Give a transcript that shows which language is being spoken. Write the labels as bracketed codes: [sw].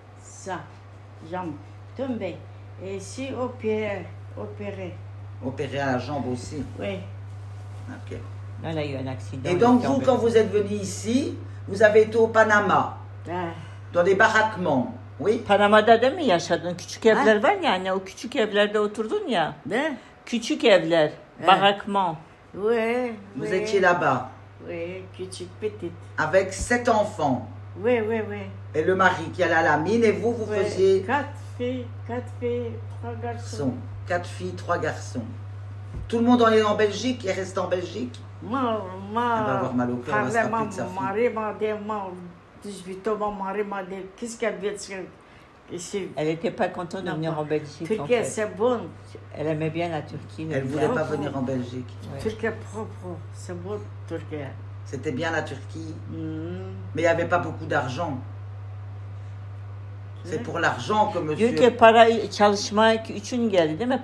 [fr] Ça, jambe tombée. Et ici, opéré. Opéré à la jambe aussi? Oui. Ok. Là, elle a eu un accident. Et donc, vous, quand vous êtes venu ici, vous avez été au Panama, dans des baraquements, oui? [tr] Panama'da değil mi yaşadın? Küçük evler var ya, hani o küçük evlerde oturdun ya. Ne? Küçük evler, barakman. [fr] Oui. Vous étiez là-bas? Oui, petite. Avec 7 enfants? Oui. Et le mari qui allait à la mine, et vous faisiez... 4 filles, 3 garçons. 4 filles, 3 garçons. Tout le monde en est en Belgique, est resté en Belgique? Moi, elle va avoir mal au cœur, elle va se rappeler de sa fille. Mon mari m'a dit, 18 ans, mon mari m'a dit, qu'est-ce qu'elle veut dire ici? Elle n'était pas contente de venir en Belgique. Turquie, en fait. C'est bon. Elle aimait bien la Turquie. Elle ne voulait pas venir en Belgique. Ouais. Turquie propre, c'est bon, Turquie. C'était bien la Turquie. Mais il n'y avait pas beaucoup d'argent. C'est pour l'argent que monsieur... [tr] Diyor ki para çalışmak için geldi değil mi?